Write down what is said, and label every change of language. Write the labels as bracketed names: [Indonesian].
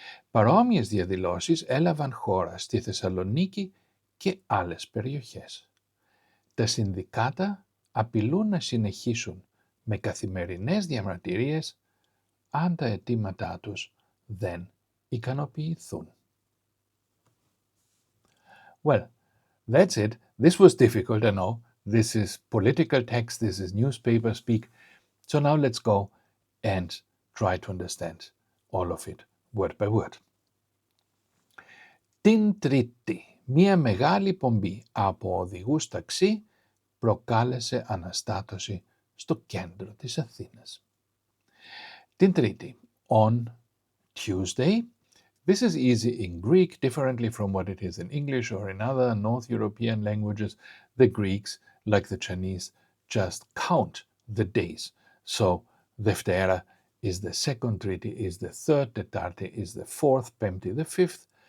[Greek] Παρόμοιες διαδηλώσεις έλαβαν χώρα στη Θεσσαλονίκη και άλλες περιοχές. Τα συνδικάτα απειλούν να συνεχίσουν με καθημερινές διαμαρτυρίες αν τα αιτήματά τους δεν ικανοποιηθούν. [English] Well, that's it. This was difficult, I know. This is political text, this is newspaper speak. So now let's go and try to understand all of it word by word. [Greek] Την Τρίτη, μία μεγάλη πομπή από οδηγούς ταξί προκάλεσε αναστάτωση στο κέντρο της Αθήνας. Την Τρίτη, [English] on Tuesday. This is easy in Greek, differently from what it is in English or in other North European languages. The Greeks, like the Chinese, just count the days. So, Deftera is the second, Triti is the third, Tetarte is the fourth, Pempti the fifth.